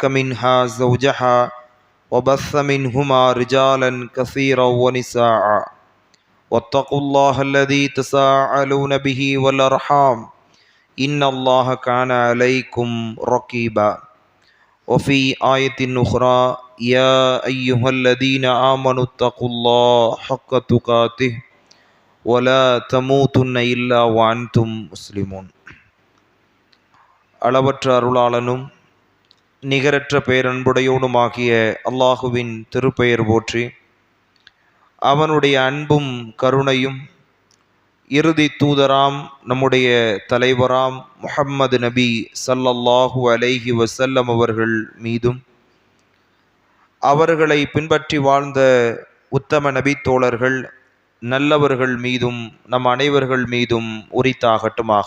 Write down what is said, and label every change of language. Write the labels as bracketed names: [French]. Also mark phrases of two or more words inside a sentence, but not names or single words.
[Arabic] منها زوجها وبث منهما رجالا كثيرا ونساء واتقوا الله الذي تساءلون به والأرحام إن الله كان عليكم رقيبا وفي آية أخرى يا أيها الذين آمنوا اتقوا الله حق تقاته ولا تموتن إلا وأنتم مسلمون [Tamil] அளவற்ற அருளாளனும் நிகரற்ற பேரன்புடையோனுமாகிய அல்லாஹுவின் திருப்பெயர் போற்றி அவனுடைய அன்பும் கருணையும் இறுதி தூதராம் நம்முடைய தலைவராம் முஹம்மது நபி [Arabic] صلى الله عليه وسلم [Tamil] அவர்கள் மீதும் அவர்களை பின்பற்றி வாழ்ந்த உத்தம நபி தோழர்கள் நல்லவர்கள் மீதும் நம் அனைவர்கள் மீதும் உரித்தாகட்டுமாக.